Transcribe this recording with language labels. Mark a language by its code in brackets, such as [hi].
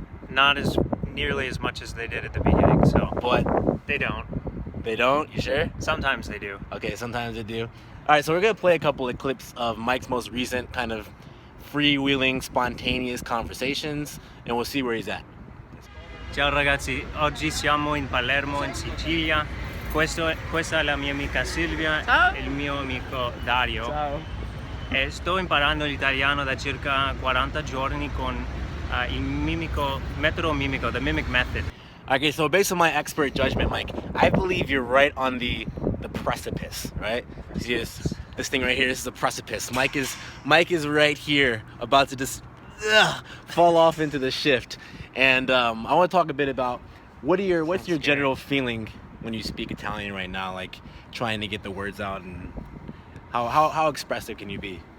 [en] Not as nearly as much as they did at the beginning, so. But they don't. They don't? You sure? Sometimes they do. Okay, sometimes they do. All right, so we're gonna play a couple of clips of Mike's most recent kind of freewheeling, spontaneous conversations, and we'll see where he's at. [it] Ciao ragazzi, oggi siamo in Palermo, in Sicilia. Questa è la mia amica Silvia. Ciao. E il mio amico Dario. Ciao. E sto imparando l'italiano da circa 40 giorni con il metodo mimico, the Mimic Method. [en] Okay, so based on my expert judgment, Mike, I believe you're right on the precipice, right? See this thing right here, this is the precipice. Mike is right here, about to just fall off into the shift. And I want to talk a bit about what's your general feeling when you speak Italian right now, like trying to get the words out, and how expressive can you be?